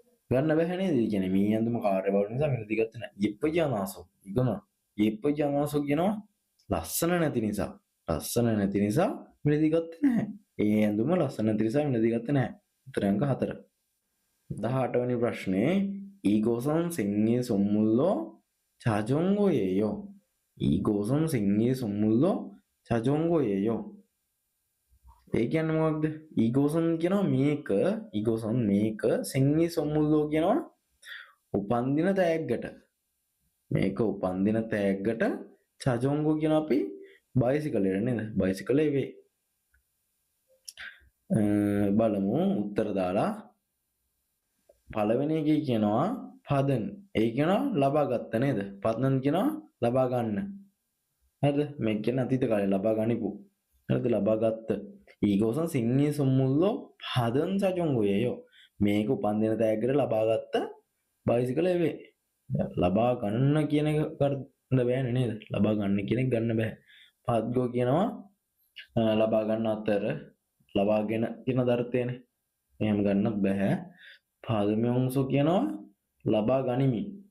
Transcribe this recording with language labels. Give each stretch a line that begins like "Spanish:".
Sinhala: ගන්න බෑ නේද? ඒ කියන්නේ මේ අඳුම කාර්ය බහුල නිසා මිලදී ගත්තේ නැහැ. යෙප්පජි අනාසෝ. ඉගනවා. යෙප්පජි අනාසෝ කියනවා ලස්සන නැති නිසා. ලස්සන නැති නිසා මිලදී ගත්තේ නැහැ. ඒ අඳුම ලස්සන නැති නිසා මිලදී ගත්තේ නැහැ. උත්තරය අංක 4. 18 වෙනි ප්‍රශ්නේ
Korean: 이곳은 생일 선물로 자전거예요. 이곳은 생일 선물로 자전거예요.
Sinhala: ඒ කියන්නේ මොකක්ද?
Korean: 이곳은
Sinhala: කියනවා මේක, 이곳은 මේක
Korean: 생일 선물로
Sinhala: කියනවා උපන්දින තෑග්ගට. මේක උපන්දින තෑග්ගට
Korean: 자전거
Sinhala: කියන අපි බයිසිකලෙට නේද? බයිසිකලේ වේ. බලමු උත්තර දාලා පළවෙනි එකේ කියනවා පදන්. ඒ කියනවා ලබා ගත්ත නේද? පදන් කියනවා ලබා ගන්න. හරිද? මේක කියන අතීත කාලේ ලබා ගනිපු. හරිද? ලබා ගත්ත.
Korean: 이것은 생일 선물로 받은 자전거예요.
Sinhala: මේක උපන්දින තෑග්ගට ලබා ගත්ත බයිසිකලේ වේ. ලබා ගන්න කියන එක ගන්න බෑනේ නේද? ලබා ගන්න කියන එක ගන්න බෑ. පද්ගෝ කියනවා ලබා ගන්න අතර ලබාගෙන කියන දර්ථයනේ. එහෙම ගන්න බෑ. පාදමයොන්සෝ කියනවා ලබා ගනිමි.